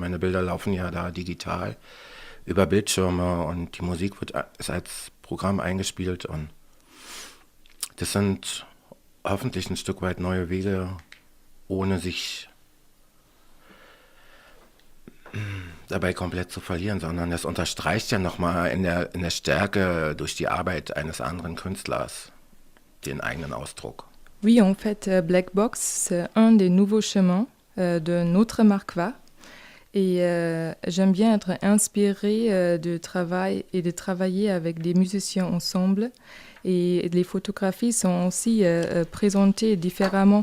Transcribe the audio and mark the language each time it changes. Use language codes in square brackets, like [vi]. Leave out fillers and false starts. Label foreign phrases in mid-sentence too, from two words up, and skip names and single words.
[de] Meine Bilder laufen ja da digital über Bildschirme und die Musik ist als Programm eingespielt und das sind hoffentlich ein Stück weit neue Wege, ohne sich dabei komplett zu verlieren, sondern das unterstreicht ja nochmal in der Stärke durch die Arbeit eines anderen Künstlers den eigenen Ausdruck. [fr] Oui, en fait, Black Box, c'est un des nouveaux chemins de notre Marquois. Et j'aime bien être inspirée de travail et de travailler avec des musiciens ensemble. Et les photographies sont aussi présentées différemment.